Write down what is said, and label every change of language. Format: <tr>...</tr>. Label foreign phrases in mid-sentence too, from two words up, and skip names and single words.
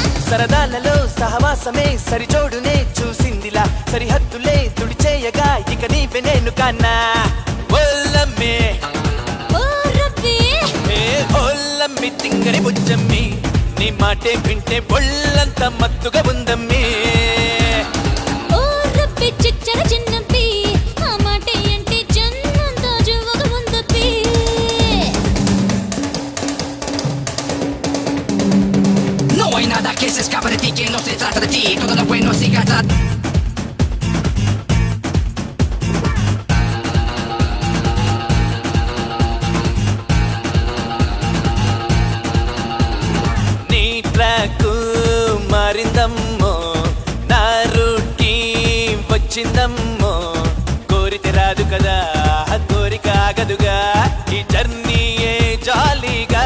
<te>సరదాలలో సహవాసమే సరిచోడునే చూసిందిలా సరిహద్దులే తుడిచేయగా ఇక నీవే నేను కన్నా ఒల్లమ్మే ఒల్లమ్మి తింగరి బుజ్జమ్మి నీ మాటే వింటే ఒళ్ళంత మత్తుగా ఉందమ్మి చిచ్చర చిన్నప్పి ఆ మాట ఏంటి జన్మంత జువ్వగా ఉందప్పి</te> <es>No hay nada que se escape de ti, que no se trata de ti, todo lo bueno siga atrás.</es> <te>నీ ట్రాక్ మారిందమ్మో నా రూట్కి వచ్చిందమ్మో కోరితే రాదు కదా కోరిక ఆగదుగా ఈ జర్నీయే జాలీగా</te>